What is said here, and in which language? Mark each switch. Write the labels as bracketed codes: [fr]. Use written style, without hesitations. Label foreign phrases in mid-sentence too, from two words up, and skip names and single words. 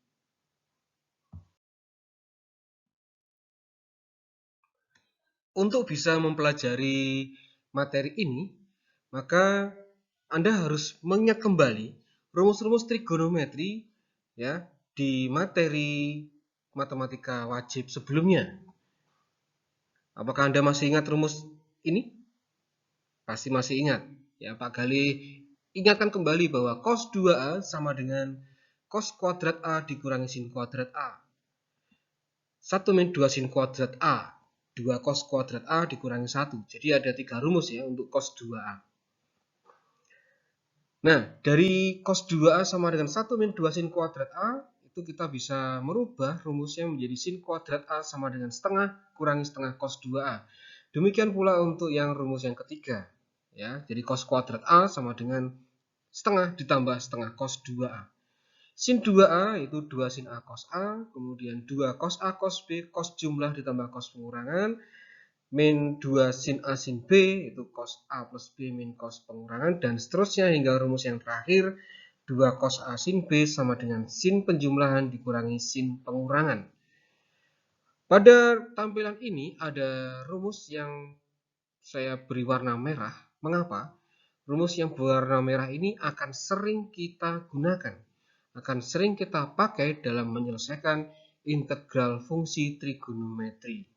[id] Untuk bisa mempelajari materi ini, maka Anda harus mengingat kembali rumus-rumus trigonometri ya di materi matematika wajib sebelumnya. Apakah Anda masih ingat rumus ini? Pasti masih ingat. Ya, Pak Gali ingatkan kembali bahwa cos 2A sama dengan cos kuadrat A dikurangi sin kuadrat A. 1 min 2 sin kuadrat A. 2 cos kuadrat A dikurangi 1. Jadi ada 3 rumus ya untuk cos 2A. Nah, dari cos 2A sama dengan 1 min 2 sin kuadrat A, itu kita bisa merubah rumusnya menjadi sin kuadrat A sama dengan setengah kurangi setengah cos 2A. Demikian pula untuk yang rumus yang ketiga. Ya, jadi cos kuadrat A sama dengan setengah ditambah setengah cos 2A. Sin 2A itu 2 sin A cos A, kemudian 2 cos A cos B, cos jumlah ditambah cos pengurangan, min 2 sin A sin B, itu cos A plus B min cos pengurangan, dan seterusnya hingga rumus yang terakhir, 2 cos A sin B sama dengan sin penjumlahan dikurangi sin pengurangan. Pada tampilan ini ada rumus yang saya beri warna merah. Mengapa? Rumus yang berwarna merah ini akan sering kita gunakan, akan sering kita pakai dalam menyelesaikan integral fungsi trigonometri.